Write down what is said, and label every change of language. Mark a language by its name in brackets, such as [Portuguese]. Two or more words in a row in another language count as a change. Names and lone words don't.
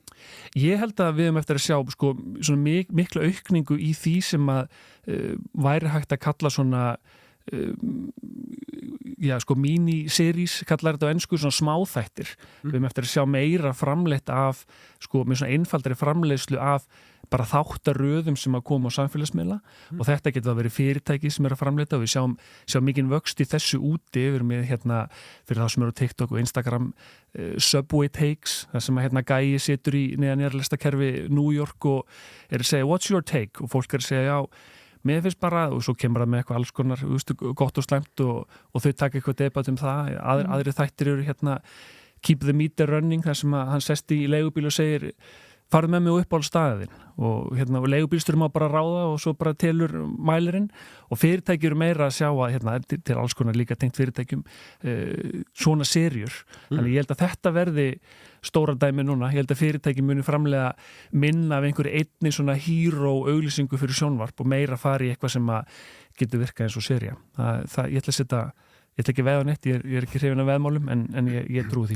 [Icelandic] Ég held að við höfum eftir að sjá sko, svona mikla aukningu í því sem að væri hægt að kalla svona mini-series kallar þetta á ensku, svona smáþættir við höfum eftir að sjá meira framleitt af sko, með svona einfaldari framleiðslu af bara þáttaröðum sem að koma á samfélagsmiðla og þetta getur að vera fyrirtæki sem er að framleita og við sjáum mikinn vöxt í þessu úti við erum með fyrir þá sem eru á TikTok og Instagram Subway Takes, það sem að gæi situr í neðanjarlistakerfi New York og er að segja [English] what's your take [Icelandic] og fólk er að segja já mér finnst bara, og svo kemur það með eitthvað alls konar gott og slæmt og þau taka eitthvað debat um það, aðri þættir eru keep [English] the meter running, [Icelandic] þar sem að hann sest í leigubíl og segir farðu með mig upp á staðin og leigubílstur má bara ráða og svo bara telur mælirinn og fyrirtæki eru meira að sjá að til alls konar líka tengt fyrirtækjum svona serjur þannig ég held að þetta verði stóra dæmi núna, ég held að fyrirtæki muni framlega minna af einhverju einni svona hero auglýsingu fyrir sjónvarp og meira fari í eitthvað sem að getur virkað eins og serja ég ætla ekki að veða neitt, ég er ekki hrifin af veðmálum en ég trúi því.